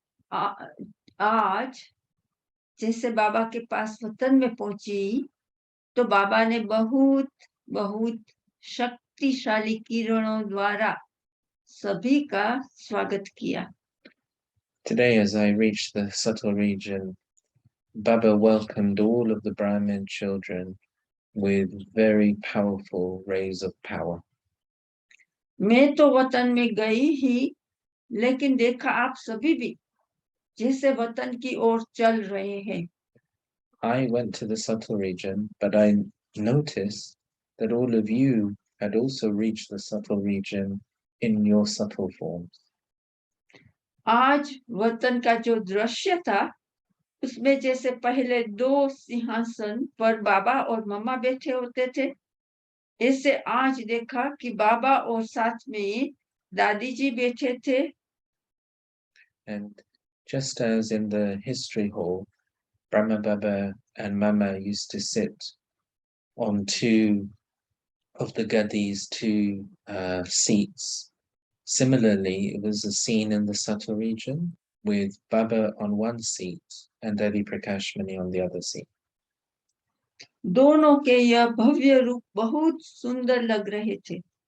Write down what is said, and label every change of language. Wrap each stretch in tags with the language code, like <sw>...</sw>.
<hi>आज जैसे बाबा के पास वतन में पहुंची तो बाबा ने बहुत बहुत शक्तिशाली किरणों द्वारा सभी का स्वागत किया.</hi> <en>Today, as I reached the subtle region, Baba welcomed all of the Brahmin children with very powerful rays of power.</en> <hi>मैं तो वतन में गई ही, लेकिन देखा आप सभी भी जैसे वतन की ओर चल रहे हैं.</hi> <en>I went to the subtle region, but I noticed that all of you had also reached the subtle region in your subtle forms.</en> <hi>आज वतन का जो दृश्य था उसमें जैसे पहले 2 सिंहासन पर बाबा और मम्मा बैठे होते थे, ऐसे आज देखा कि बाबा और साथ में दादी जी बैठे थे.</hi> <en>And just as in the history hall, Brahma Baba and Mama used to sit on 2 of the gadis, 2 seats. Similarly, it was a scene in the subtle region with Baba on one seat and Daddy Prakashmani on the other seat.</en> <hi>दोनों के यह भव्य रूप बहुत सुंदर लग रहे थे.</hi>